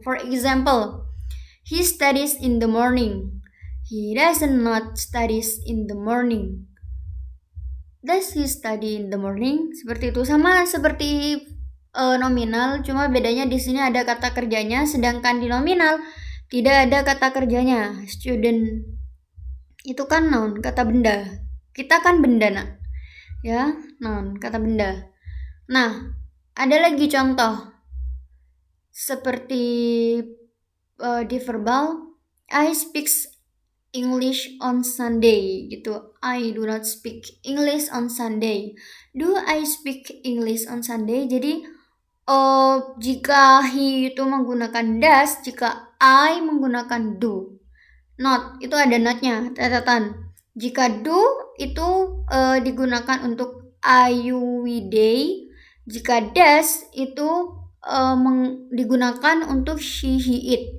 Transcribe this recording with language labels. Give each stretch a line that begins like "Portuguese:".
English: For example, he studies in the morning. He does not studies in the morning. Does he study in the morning?
Indonesian: Seperti itu, sama seperti nominal, cuma bedanya di sini ada kata kerjanya, sedangkan di nominal tidak ada kata kerjanya. Student itu kan noun, kata benda. Kita kan benda, ya, noun, kata benda. Nah, ada lagi contoh seperti di verbal,
English: I speak English on Sunday
Indonesian: gitu.
English: I do not speak English on Sunday. Do I speak English on Sunday?
Indonesian: Jadi jika he itu menggunakan does, jika I menggunakan do. Not itu ada notnya, catatan. Jika do itu digunakan untuk I, you, we, they. Jika does itu digunakan untuk she, he, it.